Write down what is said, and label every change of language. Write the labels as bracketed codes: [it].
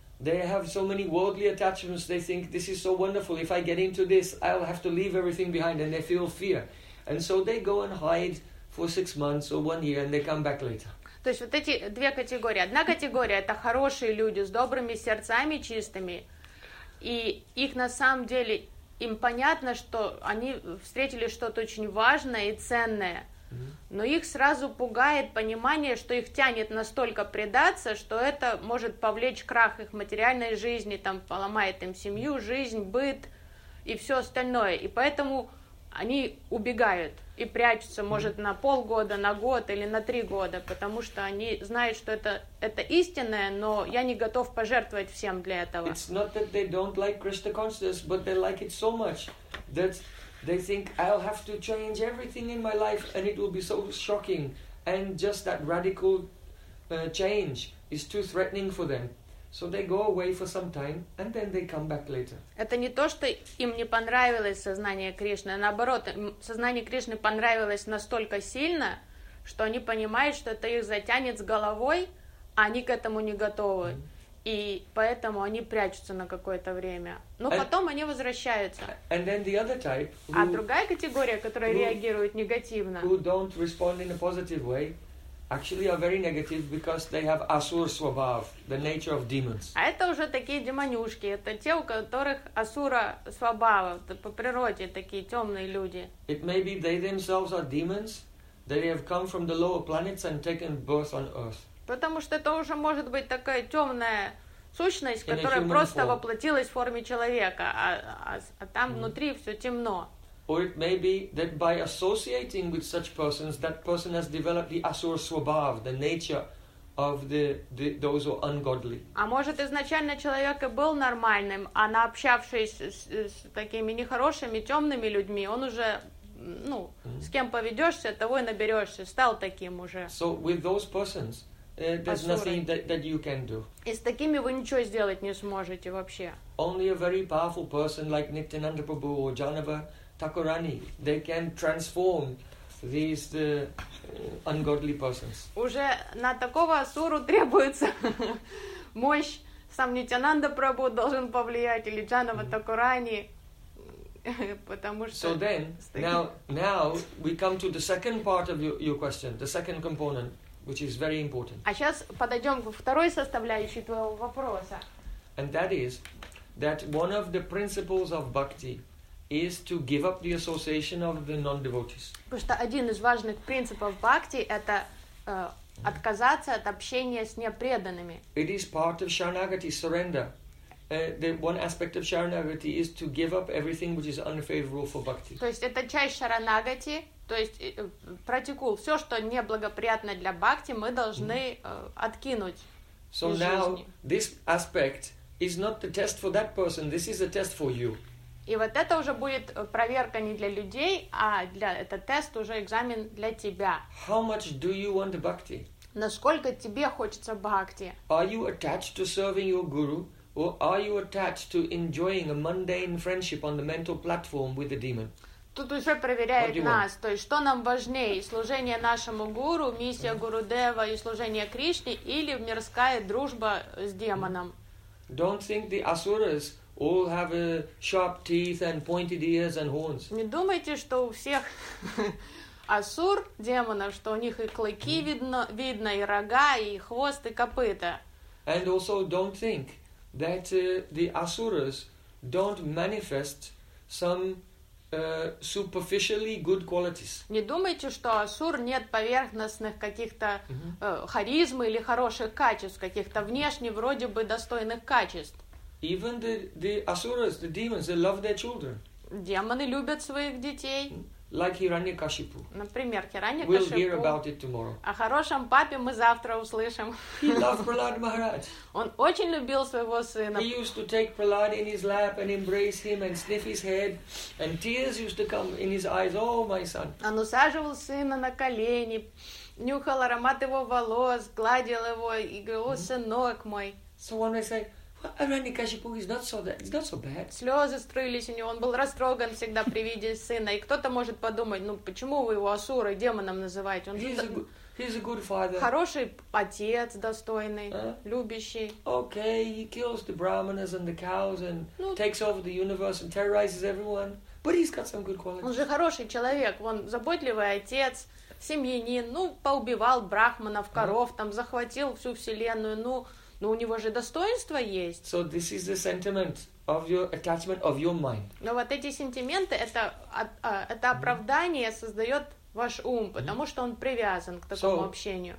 [en] They have so many worldly attachments, they think, this is so wonderful, if I get into this, I'll have to leave everything behind, and they feel fear. And so they go and hide for 6 months or 1 year, and they come back later. [ru] То есть вот эти две категории. Одна категория — это хорошие люди с добрыми сердцами, чистыми, и их на самом деле им понятно, что они встретили что-то очень важное и ценное, но их сразу пугает понимание, что их тянет настолько предаться, что это может повлечь крах их материальной жизни, там поломает им семью, жизнь, быт и все остальное. И поэтому они убегают и прячутся, может, на полгода, на год или на 3 года, потому что они знают, что это истинное, но я не готов пожертвовать всем для этого. [en] It's not that they don't like Krista Consciousness, but they like it so much that they think I'll have to change everything in my life and it will be so shocking. And just that radical change is too threatening for them. So they go away for some time and then they come back later. [ru] Это не то, что им не понравилось сознание Кришны, а наоборот, сознание Кришны понравилось настолько сильно, что они понимают, что это их затянет с головой, а они к этому не готовы. Mm-hmm. И поэтому они прячутся на какое-то время. Но потом они возвращаются. [en] And then the other type, [ru] а другая категория, которая реагирует негативно. [en] Who don't respond in a positive way. Actually, are very negative because they have asur svabhav, the nature of demons. [ru] А это уже такие демонюшки, это те, у которых асура свабава, по природе такие темные люди. [en] It may be they themselves are demons, that they have come from the lower planets and taken birth on earth. [ru] Потому что это уже может быть такая темная сущность, которая просто воплотилась в форме человека, а там внутри все темно. [en] Or it may be that by associating with such persons, that person has developed the asura svabhav, the nature of the those who are ungodly. [ru] А может изначально человек и был нормальным, а наобщавшись с такими нехорошими, темными людьми, он уже, ну, с кем поведешься, того и наберешься, стал таким уже. [en] So with those persons, there's asura. Nothing that you can do. [ru] И с такими вы ничего сделать не сможете вообще. [en] Only a very powerful person like Nityananda Prabhu or Janava Thakurani, they can transform these ungodly persons. [ru] Уже на такого асуру требуется мощь. Сам Нитянанда Прабху должен повлиять или Джанава Такурани, потому что. [en] So then, now we come to the second part of your question, the second component, which is very important. [ru] А сейчас подойдем к второй составляющей твоего вопроса. [en] And that is that one of the principles of bhakti is to give up the association of the non-devotees. [ru] Потому что один из важных принципов бхакти — это отказаться от общения с непреданными. [en] It is part of sharanagati, surrender. The one aspect of sharanagati is to give up everything which is unfavorable for bhakti. [ru] То есть это часть sharanagati, то есть протикул. Все, что неблагоприятно для бхакти, мы должны откинуть из жизни. [en] So now, this aspect is not the test for that person, this is a test for you. [ru] И вот это уже будет проверка не для людей, а для это тест, уже экзамен для тебя. [en] How much do you want bhakti? [ru] Насколько тебе хочется бхакти? [en] Are you attached to serving your guru, or are you attached to enjoying a mundane friendship on the mental platform with the demon? [ru] Тут уже проверяют нас, то есть что нам важнее, служение нашему гуру, миссия Гурудева и служение Кришне, или мирская дружба с демоном? [en] Don't think the asuras all have sharp teeth and pointed ears and horns. [ru] Не думайте, что у всех асур, демонов, что у них и клыки видно, и рога, и хвост, и копыта. [en] And also don't think that the asuras don't manifest some superficially good qualities. [ru] Не думайте, что асур нет поверхностных каких-то харизм или хороших качеств, каких-то внешне вроде бы достойных качеств. [en] Even the asuras, the demons, they love their children. [ru] Демоны любят своих детей. [en] Like Hiranyakashipu. [ru] Например, Hiranyakashipu. [en] We'll hear about it tomorrow. [ru] О хорошем папе мы завтра услышим. [en] He loved Prahlad Maharaj. [ru] Он очень любил своего сына. [en] He used to take Prahlad in his lap and embrace him and sniff his head, and tears used to come in his eyes. Oh, my son. [ru] Он усаживал сына на колени, нюхал аромат его волос, гладил его и говорил: «О, сынок мой». [en] So when I say Hiranyakashipu is not so that, it's not so bad. [ru] Слезы струились у него, он был растроган всегда при виде сына. И кто-то может подумать, ну почему вы его асурой, демоном называете? Он [en] he's a good father. [ru] Хороший отец, достойный, любящий. [en] Okay, he kills the brahmanas and the cows and takes over the universe and terrorizes everyone. But he's got some good qualities. [ru] Он же хороший человек, он заботливый отец, семьянин, ну поубивал брахманов, коров, там захватил всю вселенную, ну. Но у него же достоинства есть. [en] So this is the sentiment of your attachment of your mind. [ru] Но вот эти сентименты это оправдание создает ваш ум, потому что он привязан к такому общению.